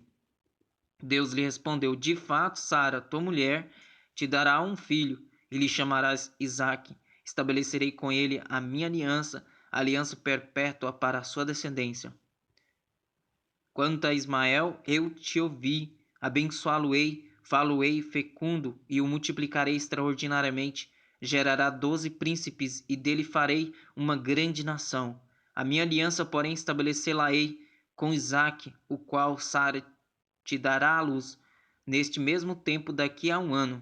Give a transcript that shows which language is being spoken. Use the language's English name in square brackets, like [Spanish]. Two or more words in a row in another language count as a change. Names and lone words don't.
[Portuguese] Deus lhe respondeu: de fato, Sara, tua mulher, te dará um filho, e lhe chamarás Isaque. Estabelecerei com ele a minha aliança, aliança perpétua para a sua descendência. Quanto a Ismael, eu te ouvi, abençoá-lo-ei, fá-lo-ei fecundo, e o multiplicarei extraordinariamente. Gerará 12 príncipes, e dele farei uma grande nação. A minha aliança, porém, estabelecê-la-ei com Isaque, o qual Sara te dará à luz, neste mesmo tempo daqui a 1 ano.